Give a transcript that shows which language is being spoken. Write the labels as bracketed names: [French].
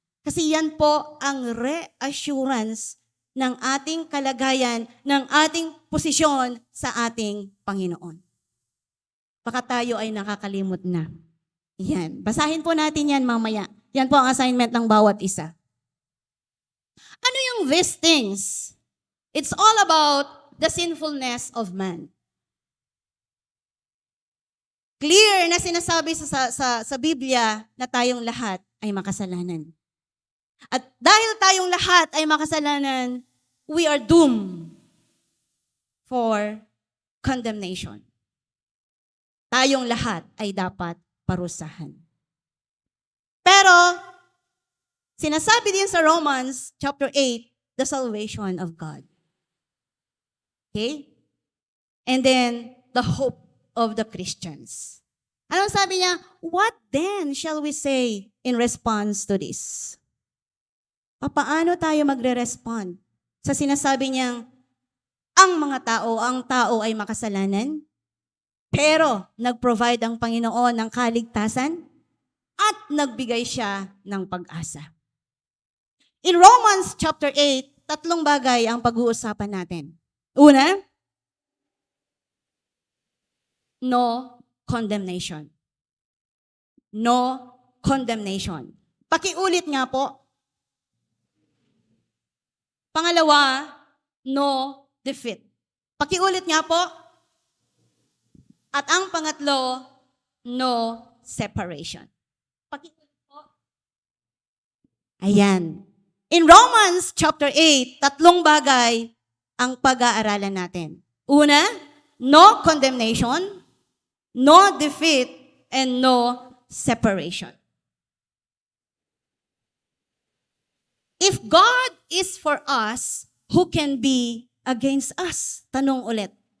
[Filipino] Kasi yan po ang reassurance ng ating kalagayan, ng ating posisyon sa ating Panginoon. Baka tayo ay nakakalimot na. Yan. Basahin po natin yan mamaya. Yan po ang assignment ng bawat isa. Ano yung [English] these things? It's all about the sinfulness of man. [Filipino] Clear na sinasabi sa Biblia na tayong lahat ay makasalanan. At dahil tayong lahat ay makasalanan, [English] we are doomed for condemnation. [Filipino] Tayong lahat ay dapat parusahan. Pero, sinasabi din sa Romans chapter 8, [English] the salvation of God. [Filipino] Okay? [English] And then, the hope of the Christians. [Filipino] Anong sabi niya? [English] What then shall we say in response to this? [Filipino] Paano tayo magre-respond sa sinasabi niyang ang tao ay makasalanan, pero nag-provide ang Panginoon ng kaligtasan at nagbigay siya ng pag-asa. In Romans chapter 8, 3 bagay ang pag-uusapan natin. [English] Una, no condemnation. No condemnation. [Filipino] Pakiulit nga po. Pangalawa, [English] no defeat. [Filipino] Pakiulit nga po. At ang pangatlo, [English] no separation. [Filipino] Pakiulit po. Ayan. In Romans chapter 8, 3 bagay ang pag-aaralan natin. [English] Una, no condemnation, no defeat, and no separation. If God is for us, who can be against us? [Filipino] Tanong ulit.